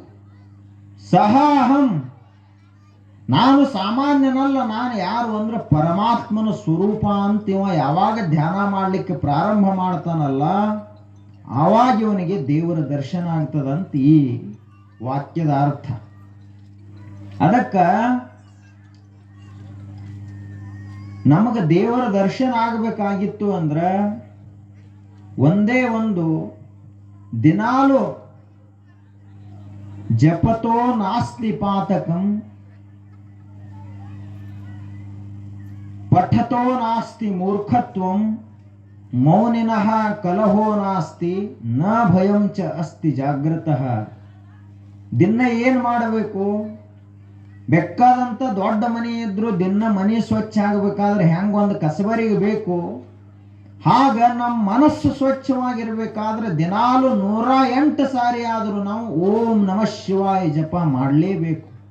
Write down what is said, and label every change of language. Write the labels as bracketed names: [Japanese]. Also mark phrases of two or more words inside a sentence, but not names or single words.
[Sanskrit] ಸಹ ಅಹಂ, [Kannada] ನಾನು ಸಾಮಾನ್ಯನಲ್ಲ, ನಾನು ಯಾರು ಅಂದ್ರೆ ಪರಮಾತ್ಮನ ಸ್ವರೂಪ ಅಂತ ಇವ ಯಾವಾಗ ಧ್ಯಾನ ಮಾಡಲಿಕ್ಕೆ ಪ್ರಾರಂಭ ಮಾಡ್ತಾನಲ್ಲ, ಆವಾಗ ಇವನಿಗೆ ದೇವರ ದರ್ಶನ ಆಗ್ತದಂತ ಈ ವಾಕ್ಯದ ಅರ್ಥ. ಅದಕ್ಕ ನಮಗೆ ದೇವರ ದರ್ಶನ ಆಗಬೇಕಾಗಿತ್ತು ಅಂದ್ರ ಒಂದೇ ಒಂದು, ದಿನಾಲು [Sanskrit] ಜಪತೋ ನಾಸ್ತಿ ಪಾತಕಂ ಪಠತೋ ನಾಸ್ತಿ ಮೂರ್ಖತ್ವಂ ಮೌನಿನಃ ಕಲಹೋ ನಾಸ್ತಿ ನ ಭಯಂ ಚ ಅಸ್ತಿ ಜಾಗೃತಃ. [Kannada] ದಿನ ಏನು ಮಾಡಬೇಕು? ಬೇಕಾದಂಥ ದೊಡ್ಡ ಮನೆ ಇದ್ರು ದಿನ ಮನೆ ಸ್ವಚ್ಛ ಆಗಬೇಕಾದ್ರೆ ಹೆಂಗೊಂದು ಕಸಬರಿಗೆ ಬೇಕು, ಹಾಗ ನಮ್ಮ ಮನಸ್ಸು ಸ್ವಚ್ಛವಾಗಿರ್ಬೇಕಾದ್ರೆ ದಿನಾಲು 108 ಸಾರಿ ಆದರೂ ನಾವು [Sanskrit] ಓಂ ನಮಃ ಶಿವಾಯ [Kannada] ಜಪ ಮಾಡಲೇಬೇಕು.